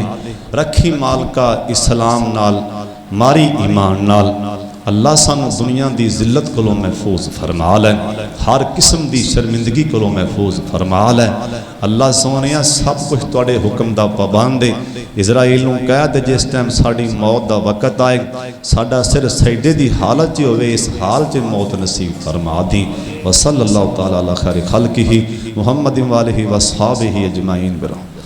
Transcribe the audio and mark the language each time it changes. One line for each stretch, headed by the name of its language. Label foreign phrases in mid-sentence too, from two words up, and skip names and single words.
Punjabi: رکھی مالکا اسلام نال ماری ایمان نال اللہ سانوں دنیا کی ذلت کولوں محفوظ فرما لے، ہر قسم کی شرمندگی کولوں محفوظ فرما لے, हर किस्म की शर्मिंदगी कोलों महफूज फरमा लै। اللہ سوہنے سب کچھ تہاڈے حکم دا پابند ہے. عزرائیل نوں کہہ دے جس ٹائم ساڈی موت دا وقت آئے ساڈا سر سجدے دی حالت چ ہووے، اس حال چ موت نصیب فرما دی.
Arabic: وصلى الله تعالى على خير خلقه محمد وآله وأصحابه أجمعين برحمته.